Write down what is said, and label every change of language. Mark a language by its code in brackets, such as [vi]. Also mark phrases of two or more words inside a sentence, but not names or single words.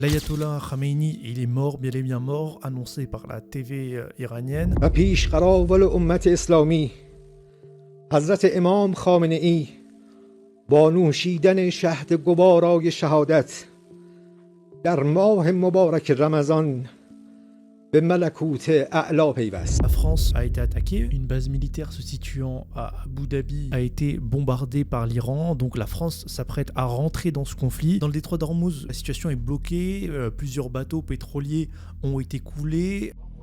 [fr] L'ayatollah Khamenei, il est mort, bien et bien mort, annoncé par la TV iranienne. [fa] و پیش قراول امت اسلامی حضرت امام خامنه ای با نوشیدن شهد گوارای شهادت در ماه مبارک رمضان به ملکوت اعلا پیوست. [fr] La France a été attaquée, une base militaire se situant à Abu Dhabi a été bombardée par l'Iran, donc la France s'apprête à rentrer dans ce conflit. Dans le détroit d'Ormuz, la situation est bloquée, plusieurs bateaux pétroliers ont été coulés.